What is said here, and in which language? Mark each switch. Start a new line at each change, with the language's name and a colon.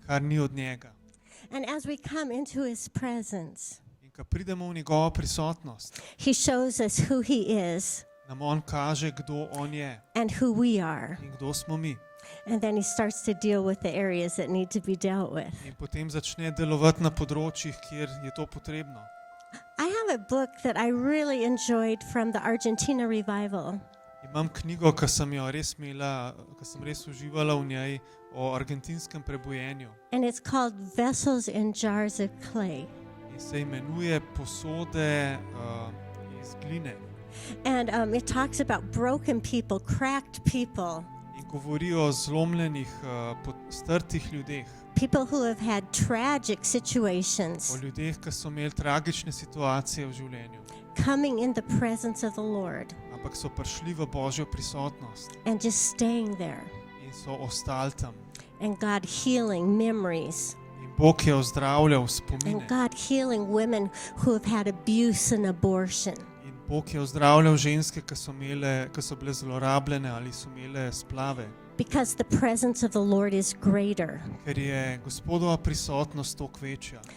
Slovenian: kar ni od njega.
English: And as we come into his presence,
Slovenian: In ko pridemo v njegovo prisotnost,
English: he shows us who he is
Slovenian: nam on kaže, kdo on je
English: and who we are.
Slovenian: in kdo smo mi.
English: And then he starts to deal with the areas that need to be dealt with.
Slovenian: In potem začne delovati na področjih, kjer je to potrebno.
English: I have a book that I really enjoyed from the Argentina revival.
Slovenian: Imam knjigo, ki sem jo res imela, ki sem res uživala v njej, o argentinskem prebojenju.
English: And it's called Vessels in Jars of Clay.
Slovenian: In se imenuje Posode iz gline.
English: And it talks about broken people, cracked people,
Slovenian: In govori o zlomljenih, strtih ljudeh.
English: people who have had tragic
Slovenian: O
English: situations,
Slovenian: ljudeh, ki so imeli tragične situacije v življenju.
English: coming in the presence of the Lord
Slovenian: Ampak so prišli v Božjo prisotnost
English: and just staying there.
Slovenian: in so ostali tam.
English: And God healing memories.
Slovenian: In Bog je ozdravljal
English: And
Slovenian: spomine.
English: God healing women who have had abuse and abortion.
Slovenian: In Bog je ozdravljal ženske, ki so bile zlorabljene ali so imele splave.
English: Because the presence of the Lord is greater.
Slovenian: Ker je Gospodova prisotnost toliko večja.